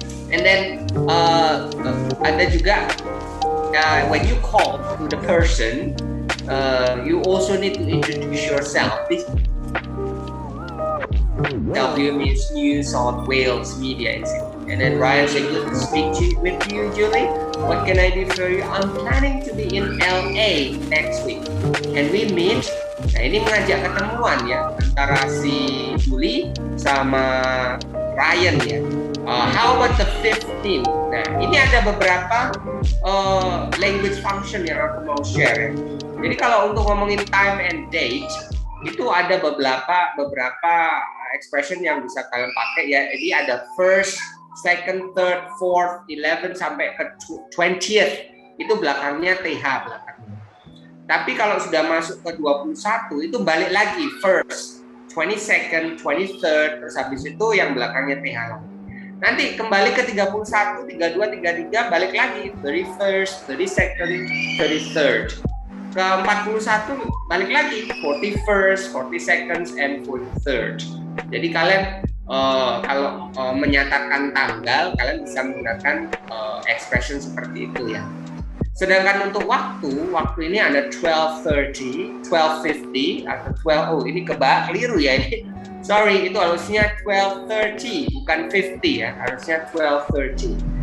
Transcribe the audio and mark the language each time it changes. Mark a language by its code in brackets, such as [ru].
[en] And then [id] ada juga [en] when you call to the person, you also need to introduce yourself. WMU New South Wales Media Institute. And then Ryan said, good to speak with you, Julie. What can I do for you? I'm planning to be in LA next week. Can we meet? [id] Nah ini mengajak ketemuan ya antara si Julie sama Ryan ya. [en] How about the 15th? [id] Nah ini ada beberapa language function yang aku mau share ya. Jadi kalau untuk ngomongin [en] time and date, [id] itu ada beberapa expression yang bisa kalian pakai ya. Jadi ada first, second, third, fourth, 11 sampai ke 20th. Itu belakangnya TH belakangnya. Tapi kalau sudah masuk ke 21 itu balik lagi first, 22nd, 23rd, terus habis itu yang belakangnya TH lagi. Nanti kembali ke 31, 32, 33 balik lagi 31st, 32nd, 33rd. Ke 41 balik lagi 41st, 42nd, and 43rd. Jadi kalian kalau menyatakan tanggal kalian bisa menggunakan expression seperti itu ya. Sedangkan untuk waktu ini ada 12:30, 12:50 atau 12. Oh ini keliru ya ini. Sorry itu harusnya 12:30 bukan 50 ya, harusnya 12:30.